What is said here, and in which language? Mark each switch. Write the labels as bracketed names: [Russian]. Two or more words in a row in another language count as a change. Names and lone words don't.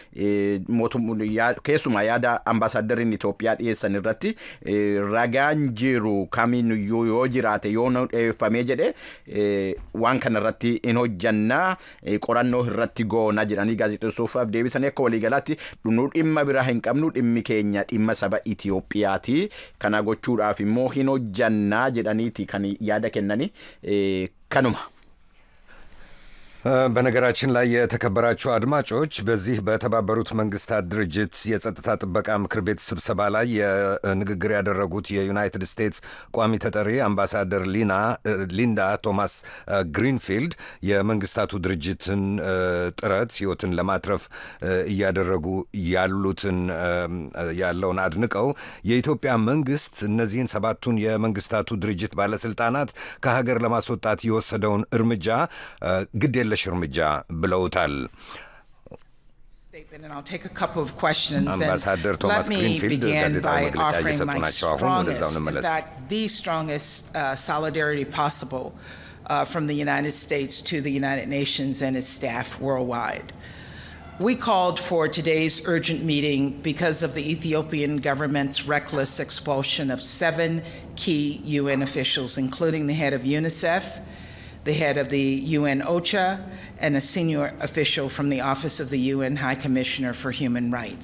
[Oromo] keessumaa yaada ambaasaaddariin Itoophiyaa dhiyeessan irratti ragaan jiru kamiinuyyuu yoo jiraate yoo dheeffamee jedhe waan kanarratti hin hojjannaa qorannoo irratti goona jedhanii gaazexeessootaaf deebisanii akka waliigalaatti nu dhimma biraa hin qabnu dhimmi keenya dhimma saba Itoophiyaati kana gochuudhaaf immoo hin hojjannaa jedhaniiti kan yaada kennanii kanuma. [Amharic] በነገራችን ላይ የተከበራችሁ አድማጮች በዚህ በተባበሩት መንግስታት ድርጅት የጸጥታ ጥበቃ ምክር ቤት ስብሰባ ላይ ንግግር ያደረጉት የዩናይትድ ስቴትስ ቋሚ ተጠሪ አምባሳደር ሊንዳ ቶማስ ግሪንፊልድ የመንግስታቱ ድርጅትን ጥረት ህይወትን ለማትረፍ እያደረጉ ያለውን አድንቀው የኢትዮጵያ መንግስት እነዚህን ሰባቱን የመንግስታቱ ድርጅት ባለስልጣናት ከሀገር ለማስወጣት የወሰደውን እርምጃ ግድ እርምጃ ብለውታል። [English] And I'll take a couple of questions. [Amharic] Ambassador Thomas Greenfield ጋዜጣዊ መግለጫ እየሰጡ ናቸው። አሁን ወደዛው እንመለስ። [English] In fact, the strongest solidarity possible from the United States to the United Nations and its staff worldwide. We called for today's urgent meeting because of the Ethiopian government's reckless expulsion of 7 key UN officials, including the head of UNICEF, the head of the UN OCHA, and a senior official from the Office of the UN High Commissioner for Human Rights.